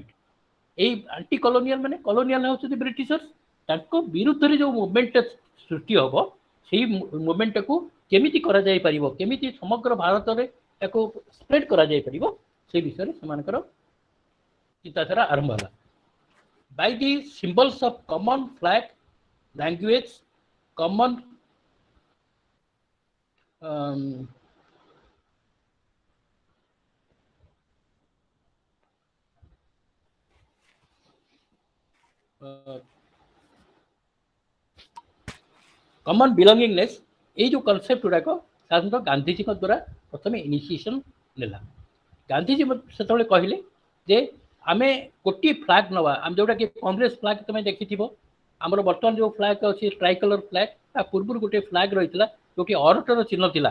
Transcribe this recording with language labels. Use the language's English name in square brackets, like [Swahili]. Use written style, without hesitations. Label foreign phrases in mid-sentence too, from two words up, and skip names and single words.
[Odia] ଏଇ [English] anti colonial [Odia] ମାନେ କଲୋନିଆଲ ହେଉଛନ୍ତି ବ୍ରିଟିଶର୍ସ, ତାଙ୍କ ବିରୁଦ୍ଧରେ ଯେଉଁ ମୁଭମେଣ୍ଟଟା ସୃଷ୍ଟି ହେବ, ସେଇ ମୁଭମେଣ୍ଟଟାକୁ କେମିତି କରାଯାଇପାରିବ, କେମିତି ସମଗ୍ର ଭାରତରେ ତାକୁ ସ୍ପ୍ରେଡ୍ କରାଯାଇପାରିବ, ସେ ବିଷୟରେ ସେମାନଙ୍କର ଚିନ୍ତାଧାରା ଆରମ୍ଭ ହେଲା। [English] by the symbols of common flag, language, common common belongingness, [Odia] এই ଯେଉଁ କନସେପ୍ଟ ଗୁଡ଼ାକ ସାଧାରଣତଃ ଗାନ୍ଧିଜୀଙ୍କ ଦ୍ୱାରା ପ୍ରଥମେ ଇନିସିଏସନ୍ ନେଲା। ଗାନ୍ଧିଜୀ ସେତେବେଳେ କହିଲେ ଯେ ଆମେ ଗୋଟିଏ ଫ୍ଲାଗ ନେବା, ଆମେ ଯେଉଁଟାକି କଂଗ୍ରେସ ଫ୍ଲାଗ ତମେ ଦେଖିଥିବ, ଆମର ବର୍ତ୍ତମାନ ଯେଉଁ ଫ୍ଲାଗ ଅଛି [English] tricolour flag, [Odia] ତା ପୂର୍ବରୁ ଗୋଟିଏ ଫ୍ଲାଗ ରହିଥିଲା ଯେଉଁଠି ଅରଟର ଚିହ୍ନ ଥିଲା।